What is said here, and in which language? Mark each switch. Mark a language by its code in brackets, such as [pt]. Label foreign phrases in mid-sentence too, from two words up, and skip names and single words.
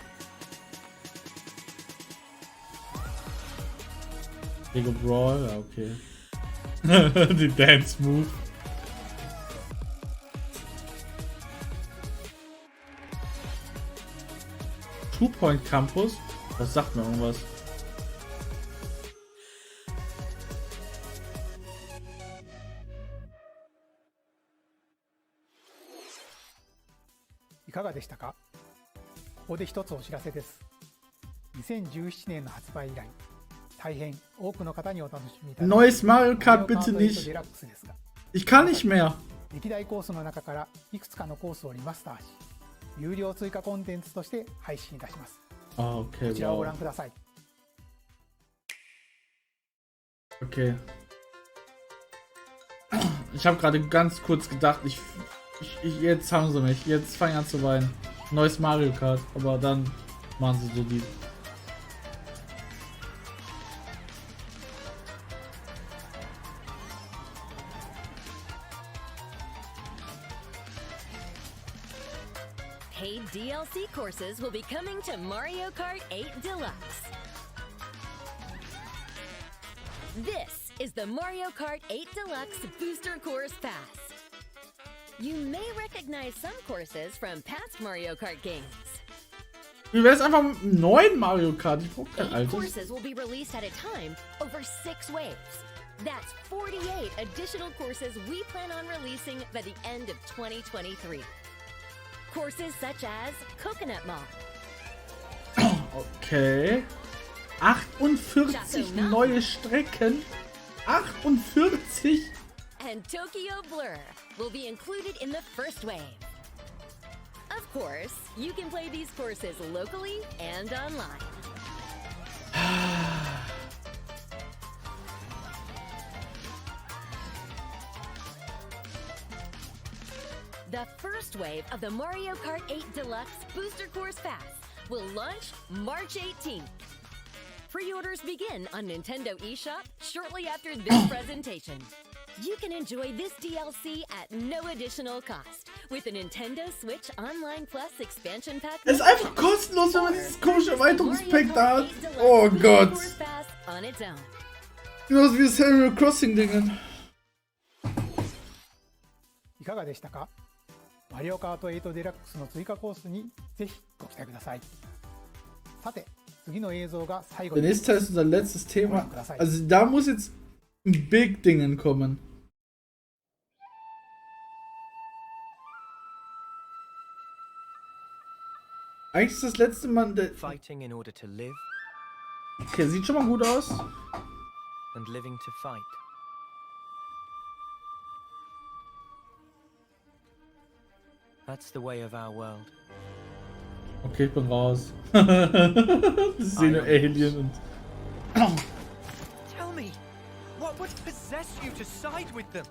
[de] Lego Brawl, ja, okay. Die [en] Dance Move. [de] Two Point Campus? Das sagt mir irgendwas. [ja] いかがでしたか？ここで一つお知らせです。2017年の発売以来、大変多くの方にお楽しみいただき [de] Neues Mario Kart bitte nicht. Ich kann nicht mehr. [ja] 歴代コースの中からいくつかのコースをリマスターし、有料追加コンテンツとして配信いたします。 [de] Okay, [ja] こちらをご覧ください。 [de] Okay. Ich habe gerade ganz kurz gedacht, jetzt haben sie mich. Jetzt fange ich an zu weinen. Neues Mario Kart, aber dann machen sie so die. [en] Paid DLC courses will be coming to Mario Kart 8 Deluxe. This is the Mario Kart 8 Deluxe Booster Course Pass. You may recognize some courses from past Mario Kart games. [de] Wie wär's einfach mit einem neuen Mario Kart? Ich brauch kein 8 altes. [en] courses will be released at a time over 6 waves. That's 48 additional courses we plan on releasing by the end of 2023. Courses such as Coconut Mall. [de] Okay. 48 neue Strecken. 48? [en] And Tokyo Blur will be included in the first wave. Of course, you can play these courses locally and online. The first wave of the Mario Kart 8 Deluxe Booster Course Pass will launch March 18th. Pre-orders begin on Nintendo eShop shortly after this presentation. You can enjoy this DLC at no additional cost with a Nintendo Switch Online Plus Expansion Pack. [de] Es ist einfach kostenlos, wenn man dieses komische Erweiterungspack da hat. Oh Gott. Genauso wie das Animal Crossing Dingen. [ja] いかがでしたか？マリオカート8デラックスの追加コースにぜひご期待ください。さて、次の映像が最後 [de] Der [ja] に [de] nächste Teil ist unser letztes Thema. Also da muss jetzt ein Big Dingen kommen. Eigentlich ist das letzte Mal der... [en] Fighting in order to live. [de] Okay, sieht schon mal gut aus. [en] And living to fight. That's the way of our world. [de] Okay, ich bin raus. Das ist eine Alien und... [en] Tell me, what would possess you to side with them?